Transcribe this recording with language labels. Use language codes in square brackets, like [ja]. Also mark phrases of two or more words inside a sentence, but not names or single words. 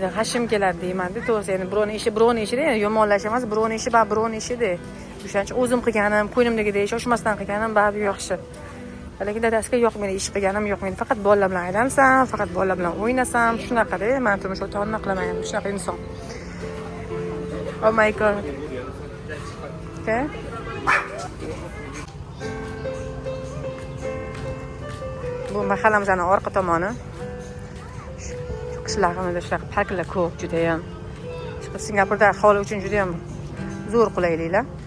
[uz] Hashim keladi deyman-da. To'g'risi, endi birovning ishida yomonlash emas, birovning ishi birovning ishida. O'shaning uchun o'zim qilganim, ko'nglimdagidek shoshmasdan qilganim baribir yaxshi. Lekin dadasiga yoqmaydi, ish qilganim yoqmaydi. Faqat bolalar bilan aylansam, faqat bolalar bilan o'ynasam, shunaqada. Men turmush o'rtog'imni qilaman, shunaqa inson. [en] Oh my god. Okay. [uz] Bu mahallamizning orqa tomoni. Qishloqimizda shunaqa parklar ko'p, juda ham. Singapurda aholi uchun juda ham zo'r qulayliklar.